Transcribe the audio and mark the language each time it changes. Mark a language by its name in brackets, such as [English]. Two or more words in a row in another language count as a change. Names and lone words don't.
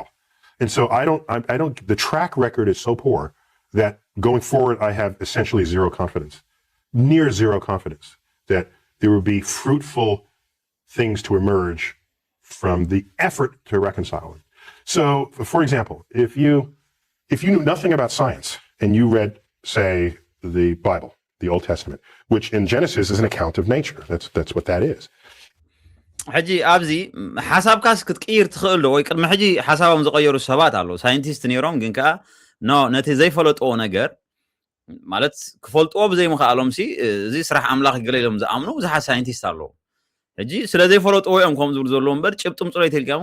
[English] And so I don't, the track record is so poor that going forward, I have essentially near zero confidence that there will be fruitful things to emerge from the effort to reconcile it. So, for example, if you knew nothing about science and you read, say, the Bible, the Old Testament, which in Genesis is an account of nature. That's what that is. [Tigrinya] ሕጂ ኣብዚ ሓሳብካስ ክትቅይር ትኽእል ዶ ወይ ቅድሚ ሕጂ ሓሳቦም ዝቀየሩ ሰባት ኣለዉ ሳይንቲስት ነይሮም ግን ከዓ ነቲ ዘይፈለጥዎ ነገር ማለት ክፈልጥዎ ብዘይምኽኣሎም ሲ እዚ ስራሕ ኣምላኽ ይገለሎም ዝኣምኑ ብዙሓት ሳይንቲስት ኣለዉ ሕጂ ስለ ዘይፈለጥዎ እዮም ከም ዝብሉ ዘለዉ እምበር ጭብጥም ፅሎይ ተልካዮም